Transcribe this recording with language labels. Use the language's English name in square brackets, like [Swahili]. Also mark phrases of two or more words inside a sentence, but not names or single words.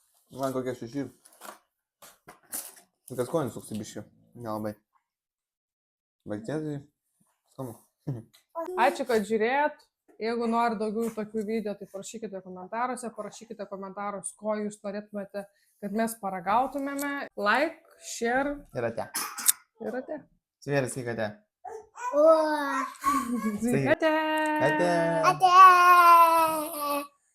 [Lithuanian] Man kokie 6. Kas skonis toks biškiu. Nelabai. Bet tie tai skanu. Ačiū, kad žiūrėjot. Jeigu nori daugiau tokių video, tai parašykite komentaruose, parašykite komentarus, ko jūs norėtumėte, kad mes paragautumėme. [English] Like, share [Lithuanian] Ir ate. ir ate. Svėris, kiek ate. O. Ate. Ate. Ate.